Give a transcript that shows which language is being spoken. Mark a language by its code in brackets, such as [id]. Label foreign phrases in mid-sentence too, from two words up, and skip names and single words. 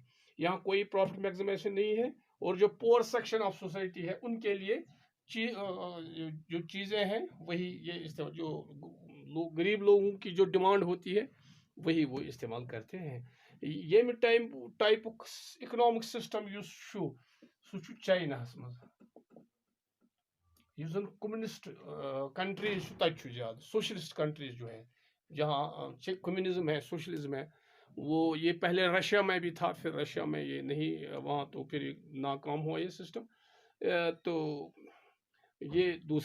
[hi] यहाँ कोई [en] profit maximization [hi] नहीं है। और जो [en] poor section of society [hi] है उनके लिए जो चीज़ें हैं वही ये इस्तेमाल, जो गरीब लोगों की जो डिमांड होती है वही वो इस्तेमाल करते हैं। ये [en] type economic system [ks] सह चाइनास मज [en] communist countries [hi] तक ज़्यादा, [en] socialist countries [hi] जो है जहाँ कम्युनिज्म है, सोशलिज्म है, वो ये पहले रशिया में भी था, फिर रशिया में ये नहीं, वहाँ तो फिर नाकाम हुआ ये सिस्टम। तो ये दूसरा।